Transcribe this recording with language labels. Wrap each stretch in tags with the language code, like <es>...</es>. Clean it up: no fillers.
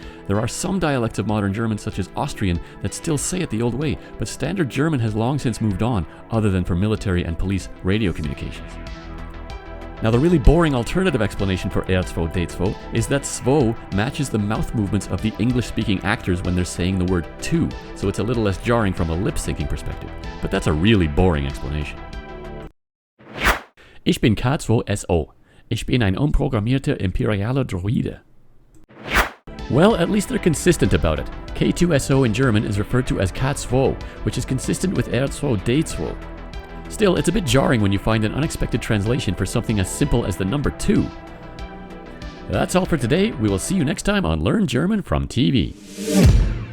<en>There are some dialects of modern German, such as Austrian, that still say it the old way, but Standard German has long since moved on, other than for military and police radio communications. Now the really boring alternative explanation for R2D2 is that zwei matches the mouth movements of the English-speaking actors when they're saying the word two, so it's a little less jarring from a lip-syncing perspective. But that's a really boring explanation.</en> <de>Ich bin K2SO. Ich bin ein unprogrammierter imperialer Droide.</de> <en>Well, at least they're consistent about it. K2SO in German is referred to as K2, which is consistent with R2D2. Still, it's a bit jarring when you find an unexpected translation for something as simple as the number 2. That's all for today. We will see you next time on Learn German from TV.</en>